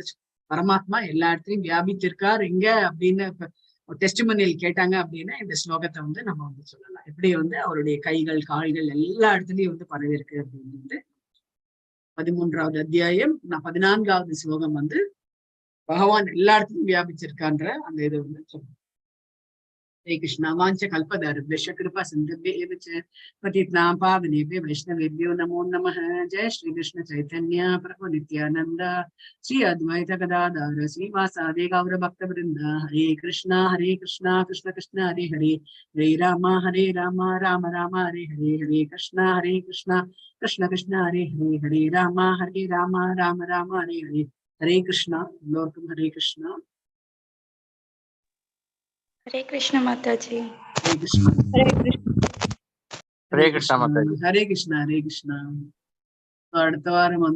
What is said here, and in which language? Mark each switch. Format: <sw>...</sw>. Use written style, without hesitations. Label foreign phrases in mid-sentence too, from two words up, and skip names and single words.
<ta>பரமாத்மா எல்லா இடத்துலயும் வியாபித்திருக்கார் இங்க அப்படின்னு டெஸ்டிமோனியல் கேட்டாங்க அப்படின்னா இந்த ஸ்லோகத்தை வந்து நம்ம வந்து சொல்லலாம். எப்படி வந்து அவருடைய கைகள் கால்கள் எல்லா இடத்துலயும் வந்து பரவி இருக்கு அப்படின்னு 13வது அத்தியாயம் 14வது ஸ்லோகம் வந்து பகவான் எல்லா இடத்துலயும் வியாபிச்சிருக்கான்ற அந்த இது வந்து சொல்லுவோம்.</ta> <sa>हरे कृष्णा वाञ्छ कल्पतरुभ्यश्च कृपा सिन्धुभ्यः च पतितानां पावनेभ्यो वैष्णवेभ्यो नमो नमः। जय श्री कृष्ण चैतन्य प्रभु नित्यानंद श्री अद्वैत गदाधर श्रीवासादि गौर भक्तवृंद। हरे कृष्णा कृष्ण कृष्ण हरे हरे हरे राम राम राम हरे हरे हरे कृष्ण कृष्ण कृष्ण हरे हरे हरे राम राम राम हरे हरे हरे कृष्णा। लोकम हरे कृष्णा। हरे कृष्ण माताजी। हरे कृष्ण। हरे कृष्णा माताजी। हरे कृष्णा।</sa> <ta>அடுத்த வாரம்</ta>